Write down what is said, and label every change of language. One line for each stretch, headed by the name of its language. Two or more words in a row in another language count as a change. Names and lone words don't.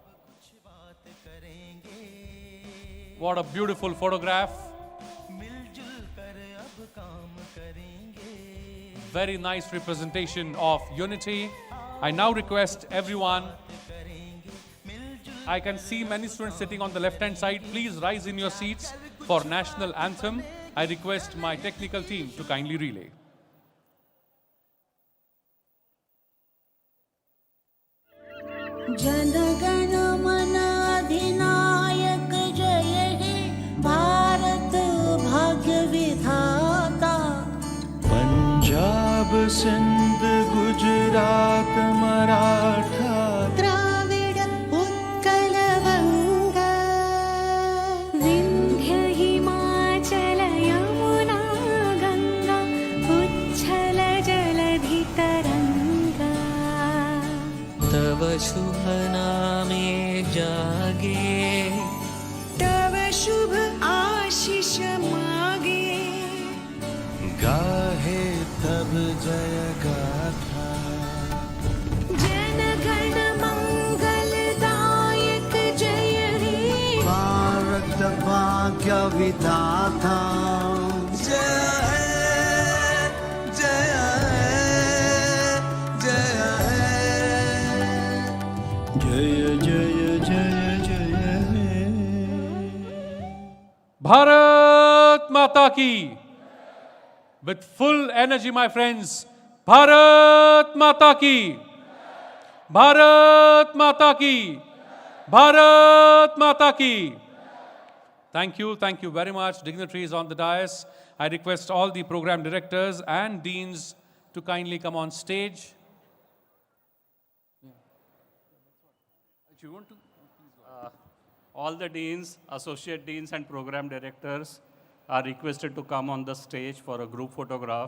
English: What a beautiful photograph. very nice representation of unity. I now request everyone, I can see many students sitting on the left-hand side. Please rise in your seats for national anthem. I request my technical team to kindly relay.
Bangla: জন গণ মন অধিনায়ক জয় হে ভারত ভাগ্য বিধাতা পঞ্জাব সিন্ধ গুজরাট মারাঠা দ্রাবিড় উৎকল বঙ্গ বিন্ধ্য হিমাচল যমুনা গঙ্গা উচ্ছল জলধি তরঙ্গ তব শুভ নামে জাগে তব শুভ আশিস মাগে গাহে তব জয় গাথা জন গণ মঙ্গলদায়ক জয় হে ভারত ভাগ্য বিধাতা জয় হে জয় হে জয় হে জয় জয় জয় জয় হে
Hindi: भारत माता की.
English: With full energy, my friends.
Hindi: भारत माता की। भारत माता की. भारत माता की.
English: Thank you very much, dignitaries on the dais. I request all the program directors and deans to kindly come on stage. All the deans, associate deans, and program directors are requested to come on the stage for a group photograph.